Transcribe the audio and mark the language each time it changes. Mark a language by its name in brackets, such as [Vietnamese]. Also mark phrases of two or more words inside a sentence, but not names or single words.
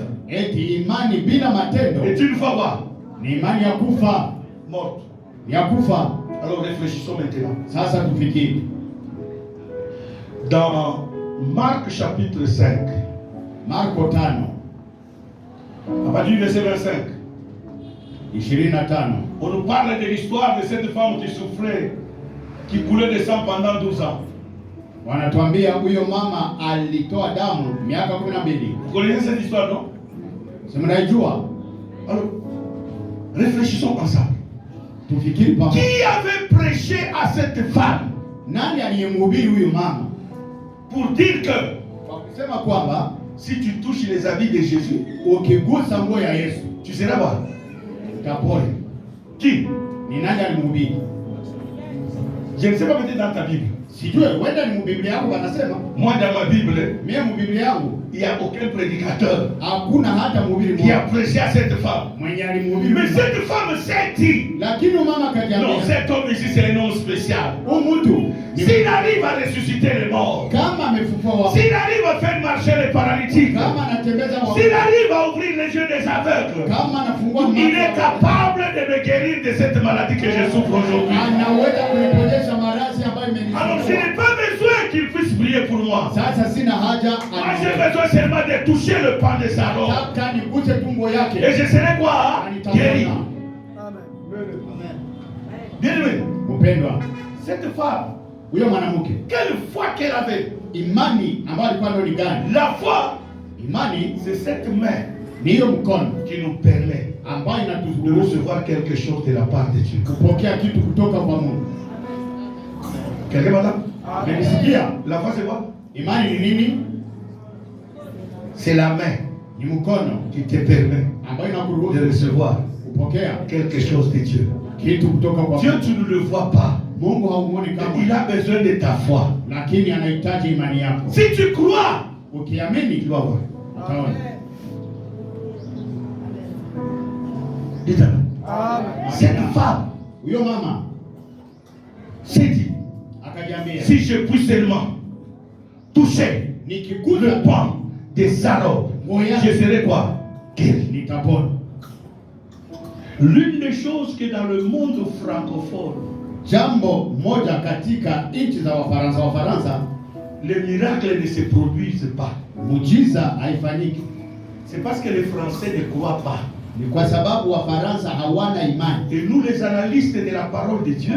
[Swahili] Eti imani bila matendo [French] est une foi quoi? [Swahili] ni imani ya kufa, [French] Morte. [Swahili] ya kufa. [French] Alors réfléchissons maintenant. [Swahili] Sasa tufikiri [French] Dans Marc chapitre 5, [Swahili] Marko 5 [French] à partir du verset 25, 25, on nous parle de l'histoire de cette femme qui souffrait, qui coulait de sang pendant 12 ans. [Swahili] wanatuambia huyo mama alitoa damu miaka 12. [French] Vous connaissez cette histoire, non? [Swahili] Si mnaijua? [French] Alors, réfléchissons ensemble. [Swahili] Tufikiri pamoja. [French] Qui avait prêché à cette femme? [Swahili] Nani aliyemhubiri huyu mama? [French] Pour dire que [Swahili] Kwa kusema kwamba [French] si tu touches les habits de Jésus, [Swahili] ukigusa nguo ya Yesu [French] tu seras quoi? [Swahili] utapona. [French] Qui? [Swahili] Ni nani alimhubiri? [French] Je ne sais pas, peut-être dans ta Bible. [Swahili] Sijue, wenda ni mbiblia yangu wanasema. [French] Moi, dans ma Bible, [Swahili] Mimi mbiblia yangu [French] il n'y a aucun prédicateur [Swahili] hakuna hata mhubiri [French] qui a [Swahili] mmoja [French] prêché à cette femme. [Swahili] mwenye alimhubiri. [French] Mais cette femme s'est dit, [Swahili] Lakini mama [French] non, [Swahili] kajiambia, [French] cet homme ici, c'est un homme spécial. [Swahili] huyu mtu [French] S'il arrive à ressusciter les morts, [Swahili] kama amefufua wafu, [French] s'il arrive à faire marcher les paralytiques, [Swahili] kama anatembeza wafu, [French] s'il arrive à ouvrir les yeux des aveugles, [Swahili] kama anafungua [French] il est [Swahili] macho, [French] capable de me guérir de cette maladie que je souffre aujourd'hui. [Swahili] anaweza kuniponyesha maradhi ambayo [French] Alors je [Swahili] imenisumbua. [French] n'ai pas besoin qu'il puisse prier pour moi. [Swahili] Sasa sina haja, [French] Moi j'ai besoin seulement de toucher le pan de sa robe. [Swahili] nataka niguse tumbo [French] Et [Swahili] yake. [French] je serai quoi? Guéri. Bien aimé, [Swahili] Mpendwa, [French] cette femme, [Swahili] huyo mwanamke [French] quelle foi qu'elle avait. [Swahili] imani ambayo alikuwa nayo ni gani? [French] La foi, [Swahili] Imani [French] c'est cette main [Swahili] ni hiyo mkono [French] qui nous permet [Swahili] ambayo [French] de [Swahili] inaturuhusu [French] recevoir quelque chose de la part de Dieu. [Swahili] kupokea kitu kutoka kwa Mungu. [French] Quelqu'un madame? [Swahili] Umenisikia? [French] La foi c'est quoi? [Swahili] Imani ni nini? [French] C'est la main [Swahili] Ni mkono [French] qui te permet [Swahili] ambayo [French] de [Swahili] inakuruhusu [French] recevoir [Swahili] kupokea [French] quelque chose de Dieu. [Swahili] kitu kutoka kwa [French] Dieu, [Swahili] Mungu. [French] tu ne le vois pas. [Swahili] Mungu haumuoni [French] Il [Swahili] kama, [French] a besoin de ta foi. [Swahili] lakini anahitaji imani yako. [French] Si tu crois, [Swahili] Ukiamini [French] tu vas voir. [Swahili] utaona. [French] Dites-moi. Cette femme [Swahili] Huyo mama [French] s'est dit, [Swahili] akajiambia, [French] si je puis seulement toucher [Swahili] nikigusa [French] le pan de sa robe, je serai quoi? Guéri. [Swahili] nitapona. [French] L'une des choses que dans le monde francophone, [Swahili] Jambo moja katika nchi za Wafaransa, [French] les miracles ne se produisent pas. [Swahili] muujiza haifanyiki. [French] C'est parce que les Français ne croient pas. [Swahili] Ni kwa sababu Wafaransa hawana imani, [French] Et nous, les analystes de la parole de Dieu,